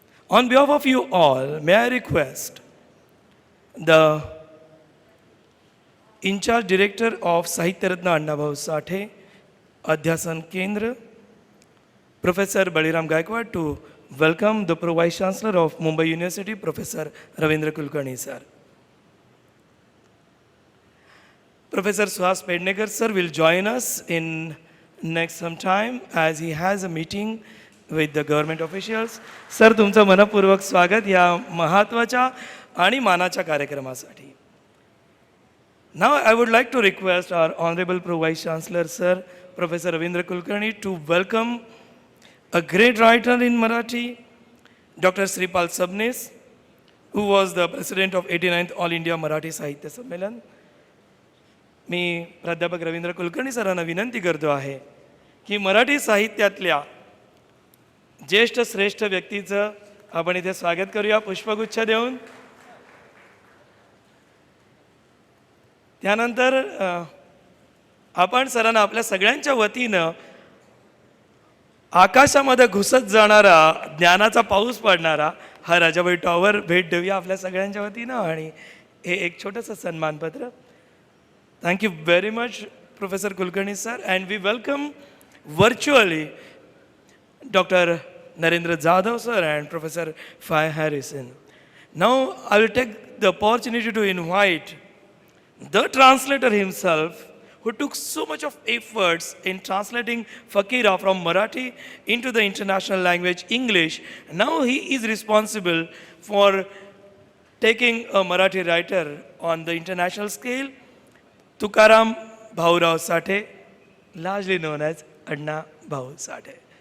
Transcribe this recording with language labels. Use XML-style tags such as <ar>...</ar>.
<en>On behalf of you all, may I request the in-charge director of Sahitya Ratna Anna Bhau Sathe, Adhyasan Kendra, Professor Baliram Gaikwad, to welcome the Pro-Vice Chancellor of Mumbai University, Professor Ravindra Kulkarni, sir. Professor Suhas Pednekar, sir, will join us in next some time as he has a meeting with the government officials.</en> <mr>Sir, तुमचं मनपूर्वक स्वागत या महत्त्वाच्या आणि मानाच्या कार्यक्रमासाठी.</mr> <en>Now I would like to request our Honorable Pro-Vice Chancellor, sir, Professor Ravindra Kulkarni, to welcome a great writer in Marathi, Dr. Shripal Sabnis, who was the president of 89th All India Marathi Sahitya Sammelan.</en> <mr>मी प्राध्यापक रवींद्र कुलकर्णी सरांना विनंती करतो आहे की मराठी साहित्यातल्या ज्येष्ठ श्रेष्ठ व्यक्तीचं आपण इथे स्वागत करूया पुष्पगुच्छ देऊन. त्यानंतर आपण सरांना आपल्या सगळ्यांच्या वतीनं आकाशामध्ये घुसत जाणारा ज्ञानाचा पाऊस पडणारा हा राजाबाई टॉवर भेट देऊया आपल्या सगळ्यांच्या वतीनं आणि हे एक छोटंसं सन्मानपत्र.</mr> <en>Thank you very much professor Kulkarni sir and we welcome virtually doctor Narendra Jadhav sir and Professor Fay Harrison. Now I will take the opportunity to invite the translator himself who took so much of efforts in translating Fakira from Marathi into the international language English. Now he is responsible for taking a Marathi writer on the international scale, Tukaram Bhau Sathe, largely known as Anna Bhau Sathe.</en>